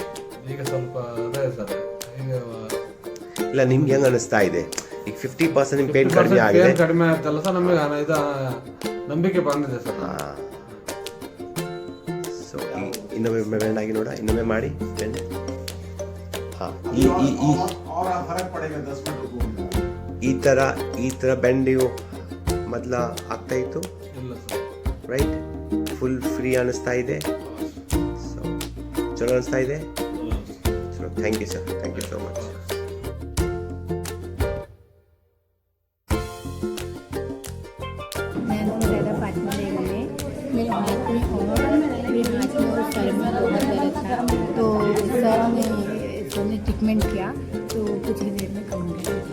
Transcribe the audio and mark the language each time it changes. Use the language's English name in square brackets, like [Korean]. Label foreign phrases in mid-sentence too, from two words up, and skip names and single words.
[Kannada] ಈಗ ಸ್ವಲ್ಪ ಅದೇ ಸರ್, ಈಗ ಇಲ್ಲ, ನಿಮ್ಗೆ ಹೆಂಗೆ ಅನ್ನಿಸ್ತಾ ಇದೆ? ಈಗ 50% ನಿಮ್ಮ ಪೇನ್ ಕಡಿಮೆ ಆಗಿದೆ. ಕಡಿಮೆ ಆಯ್ತಲ್ಲ ಸರ್, ನಮಗೆ ಇದು ನಂಬಿಕೆ ಬಂದಿದೆ ಸರ್. ಸೊ ಇನ್ನೊಮ್ಮೆ ಬೆಂಡ್ ಆಗಿ ನೋಡ, ಇನ್ನೊಮ್ಮೆ ಮಾಡಿ ಬೆಂಡ್. ಹಾಂ, [Hindi] और फर्क पड़ेगा 10 मिनट रुको. [Kannada] ಈ ಥರ ಬೆಂಡ್ ನೀವು ಮೊದಲ ಆಗ್ತಾ ಇತ್ತು, ಇಲ್ಲ ಸರ್. ರೈಟ್? [English] full free [Kannada] ಅನ್ನಿಸ್ತಾ ಇದೆ. ಸೊ ಚಲೋ ಅನ್ನಿಸ್ತಾ ಇದೆ. ಚಲೋ, [English] thank you sir, thank you so much. [Hindi] मैं ज़्यादा फातिमा बेगम है। मेरे हाथ में और सर में बहुत दर्द था, तो सर ने ट्रीटमेंट किया तो कुछ ही देर में कम हो गया।